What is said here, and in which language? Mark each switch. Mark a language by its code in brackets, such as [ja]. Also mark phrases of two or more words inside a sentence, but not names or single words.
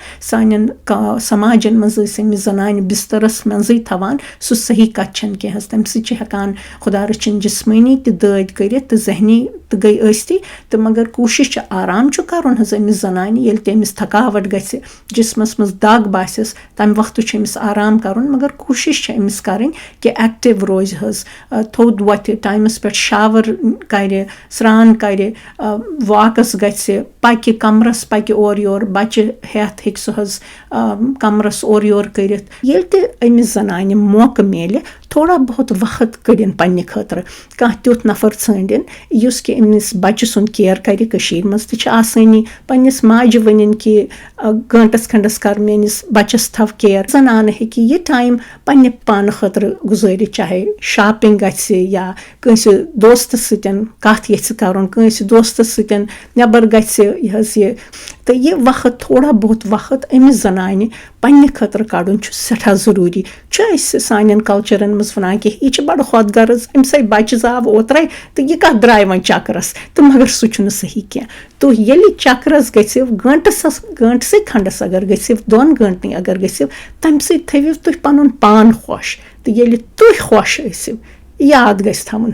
[ks] سانٮ۪ن سماجَن منٛز ٲسۍ أمِس زَنانہِ بِستَرَس منٛزٕے تھاوان سُہ صحیح کَتھ چھَنہٕ کینٛہہ حظ تَمہِ سۭتۍ چھِ ہٮ۪کان خۄدا رٔچھِنۍ جِسمٲنی تہِ دٲدۍ کٔرِتھ تہٕ ذہنی تہٕ گٔے ٲستی تہٕ مگر کوٗشِش چھِ آرام چھُ کَرُن حظ أمِس زَنانہِ ییٚلہِ تہِ أمِس تھکاوَٹ گژھِ جِسمَس منٛز دَگ باسٮ۪س تَمہِ وقتہٕ چھُ أمِس آرام کَرُن مگر کوٗشِش چھِ أمِس کَرٕنۍ کہِ ایکٹِو روزِ حظ تھوٚد وۄتھِ ٹایمَس پٮ۪ٹھ شاوَر کَرِ سرٛان کَرِ واکَس گژھِ پَکہِ کَمرَس پَکہِ اورٕ یورٕ بَچہِ ہٮ۪تھ ہیٚکہِ سُہ حظ کَمرَس اورٕ یورٕ کٔرِتھ ییٚلہِ تہِ أمِس زَنانہِ موقعہٕ میلہِ تھوڑا بہت وقت کٔڑِن پنٛنہِ خٲطرٕ کانٛہہ تیُتھ نفر ژھٲنٛڈِن یُس کہِ أمِس بَچہِ سُنٛد کِیَر کَرِ کٔشیٖرِ منٛز تہِ چھِ آسٲنی پنٛنِس ماجہِ ؤنِنۍ کہِ گٲنٛٹَس کھنٛڈَس کَر میٛٲنِس بَچَس تھاو کِیَر زَنانہٕ ہیٚکہِ یہِ ٹایم پنٛنہِ پانہٕ خٲطرٕ گُزٲرِتھ چاہے شاپِنٛگ گژھِ یا کٲنٛسہِ دوستَس سۭتۍ کَتھ ییٚژھِ کَرُن کٲنٛسہِ دوستَس سۭتۍ نٮ۪بر گژھِ یہِ حظ یہِ تہٕ یہِ وقت تھوڑا بہت وقت أمِس زَنانہِ پنٛنہِ خٲطرٕ کَڑُن چھُ سٮ۪ٹھاہ ضروٗری چھُ أسۍ سانٮ۪ن کَلچَرَن منٛز وَنان کہِ یہِ چھِ بَڑٕ خۄد غرض أمِس آے بَچہِ زاو اوترَے تہٕ یہِ کَتھ درٛاے وۄنۍ چَکرَس تہٕ مگر سُہ چھُنہٕ صحیح کینٛہہ تُہۍ ییٚلہِ چَکرَس گٔژھِو گٲنٛٹسٕے کھنٛڈَس اگر گٔژھِو 2 گٲنٛٹنٕے اگر گٔژھِو تَمہِ سۭتۍ تھٲوِو تُہۍ پَنُن پان خۄش تہٕ ییٚلہِ تُہۍ خۄش ٲسِو یاد گژھِ تھاوُن